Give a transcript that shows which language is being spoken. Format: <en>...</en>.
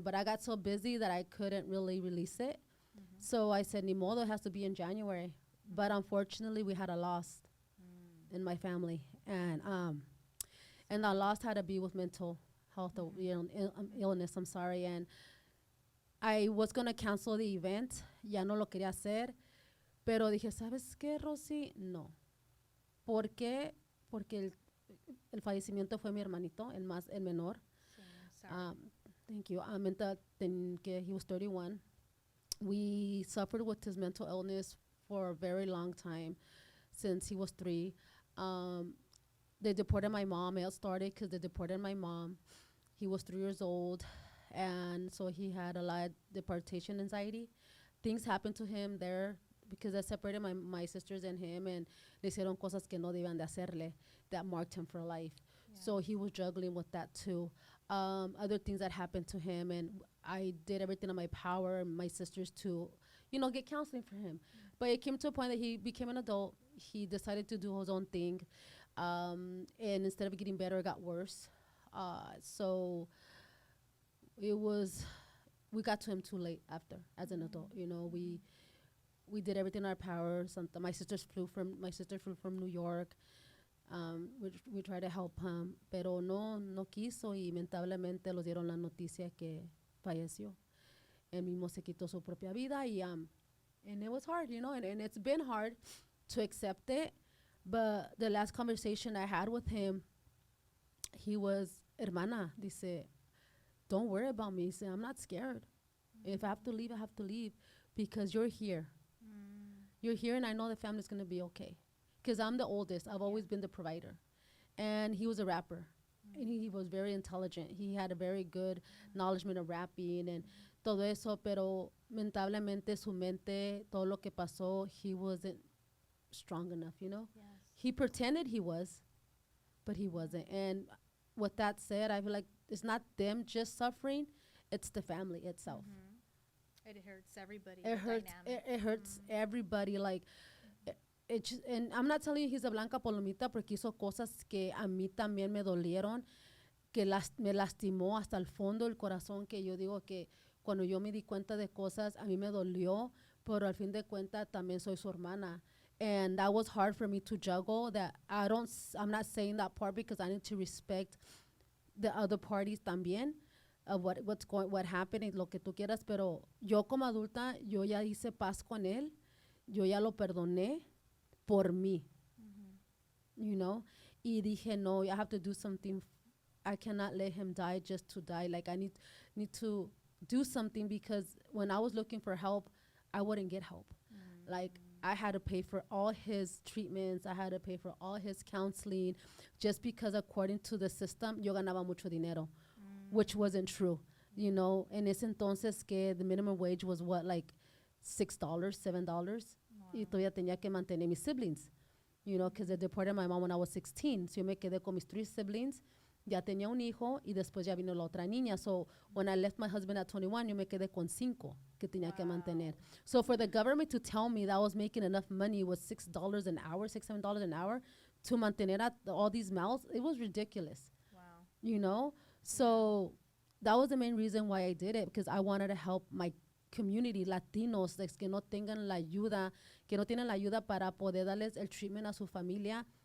<en>But I got so busy that I couldn't really release it. So I said,</en> <es>ni modo,</es> <en>it has to be in January. But unfortunately, we had a loss in my family. And the loss had to be with mental health, illness, I'm sorry. And I was going to cancel the event.</en> <es>Ya no lo quería hacer. Pero dije, ¿sabes qué, Rosy? No. ¿Por qué? Porque el fallecimiento fue mi hermanito, el menor.</es> <en>So, sorry. Thank you. He was 31. We suffered with his mental illness for a very long time, since he was 3. They deported my mom. It started because they deported my mom. He was 3 years old, and so he had a lot of deportation anxiety. Things happened to him there because I separated my sisters and him, and</en> <es>le hicieron cosas que no debían de hacerle</es> <en>that marked him for life. Yeah. So he was juggling with that too. Other things that happened to him, and I did everything in my power, and my sisters to, get counseling for him. But it came to a point that he became an adult. He decided to do his own thing, and instead of getting better, it got worse. So we got to him too late after, as an adult. We did everything in our power. My sister flew from New York. We tried to help him,</en> <es>pero no quiso, y lamentablemente los dieron la noticia que falleció. Él mismo se quitó su propia vida,</es> <en>and it was hard, and it's been hard to accept it. But the last conversation I had with him, he was,</en> <es>hermana, dice,</es> <en>don't worry about me. He said, I'm not scared. If I have to leave, I have to leave, because you're here. You're here, and I know the family's going to be okay. Because I'm the oldest. I've always been the provider. And he was a rapper. And he was very intelligent. He had a very good knowledge of rapping and</en> <es>todo eso, pero lamentablemente su mente, todo lo que pasó,</es> <en>he wasn't strong enough, Yes. He pretended he was, but he wasn't. And with that said, I feel like it's not them just suffering, it's the family itself. It hurts everybody. It hurts. It hurts everybody. Like, and I'm not telling you he's a</en> <es>blanca palomita, porque hizo cosas que a mí también me dolieron. que me lastimó hasta el fondo del corazón, que yo digo que cuando yo me di cuenta de cosas, a mí me dolió, pero al fin de cuentas también soy su hermana.</es> <en>And that was hard for me to juggle that. I'm not saying that part because I need to respect the other parties</en> <es>también,</es> <en>what happened</en> <es>y lo que tú quieras, pero yo como adulta, yo ya hice paz con él, yo ya lo perdoné por mí,</es> <en>you know,</en> <es>y dije, no,</es> <en>I have to do something. I cannot let him die just to die. Like, I need to do something, because when I was looking for help, I wouldn't get help. Like, I had to pay for all his treatments. I had to pay for all his counseling, just because according to the system,</en> <es>yo ganaba mucho dinero,</es> <en>which wasn't true. You know,</en> <es>en ese entonces que</es> <en>the minimum wage was what, like $6, $7,</en> <es>y todavía tenía que mantener mis</es> <en>siblings. You know, because they deported my mom when I was 16.</en> <es>So yo me quedé con mis 3 siblings. Ya tenía un hijo y después ya vino la otra niña.</es> <en>So when I left my husband at 21,</en> <es>yo me quedé con 5 que tenía que mantener.</es> <en>So for the government to tell me that I was making enough money was $6 an hour, $6, $7 an hour to mantener at all these mouths, it was ridiculous. Wow. You know? So that was the main reason why I did it, because I wanted to help my community, Latinos, like,</en> <es>que no tengan la ayuda, que no tienen la ayuda para poder darles el</es> <en>treatment</en> <es>a su familia.</es>